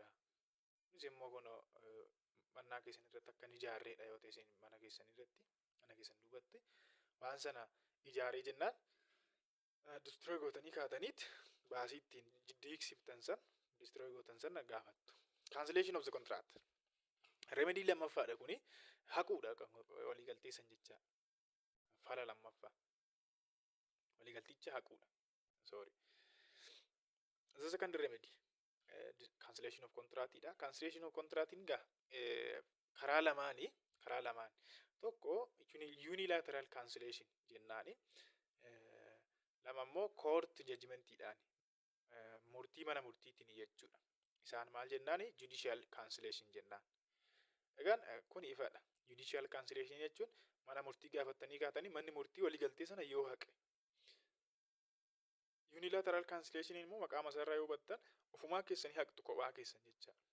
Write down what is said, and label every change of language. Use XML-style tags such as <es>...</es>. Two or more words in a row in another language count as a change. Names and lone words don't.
<om>Kunis immoo kun mannaa keessan irratti akka ijaarreedha yoo ta'e isin mana keessan irratti mana keessan duubatti waan sana ijaaree jennaan destroy gootanii kaataniit baasii ittiin diigsiftan san destroy gootan san gaafattu.</om> <en>Cancellation of the contract.</en> <om>Remedy lammaffaadha kuni haquudha kan waliigaltee san jecha. Fala lammaffaa. Waliigalticha haquudha.</om> <en>Sorry. The second remedy cancellation of</en> <om>contract dha.</om> <en>Cancellation of contract</en> <om>inga karaa lamaani tokko</om> <en>unilateral cancellation</en> <om>jennaani lama immoo</om> <en>court judgment</en> <om>dhaan murtii mana murtiitiin jechuudha. Isaan maal jennaani</om> <en>judicial cancellation</en> <om>jennaan. Egaan kun ifadha.</om> <en>Judicial cancellation</en> <om>jechuun mana murtii gaafatanii kaatanii manni murtii waliigaltee sana yoo haqe.</om> <en>Unilateral cancellation</en> <om>immoo maqaa masarraa yoo battan ofumaa keessanii haqxu kophaa keessan jecha.</om>